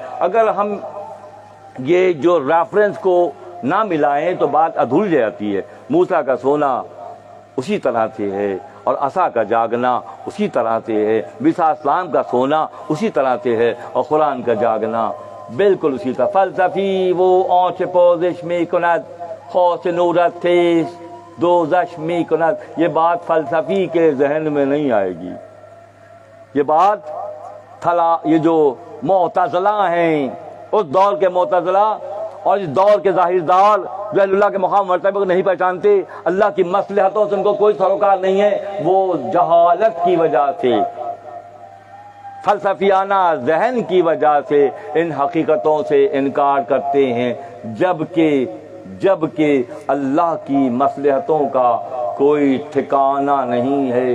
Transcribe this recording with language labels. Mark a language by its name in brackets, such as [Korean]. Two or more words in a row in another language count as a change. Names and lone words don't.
[Urdu] اگر ہم یہ جو ریفرنس کو نہ ملائیں تو بات ادھوری جاتی ہے۔ موسیٰ کا سونا اسی طرح سے ہے اور عصا کا جاگنا اسی طرح سے ہے، عیسیٰ السلام کا سونا اسی طرح سے ہے اور قرآن کا جاگنا بالکل اسی طرح۔ [Persian] فلسفی وہ آنچ پوزش می کند، خاص نورت تیز دوزش می کند، [Urdu] یہ بات فلسفی کے ذہن میں نہیں آئے گی۔ یہ بات یہ جو معتزلہ ہیں، اس دور کے معتزلہ اور اس دور کے ظاہردار جو اللہ کے مقام مرتبہ کو نہیں پہچانتے، اللہ کی مصلحتوں سے ان کو کوئی سروکار نہیں ہے، وہ جہالت کی وجہ سے، فلسفیانہ ذہن کی وجہ سے ان حقیقتوں سے انکار کرتے ہیں، جبکہ اللہ کی مصلحتوں کا کوئی ٹھکانہ نہیں ہے۔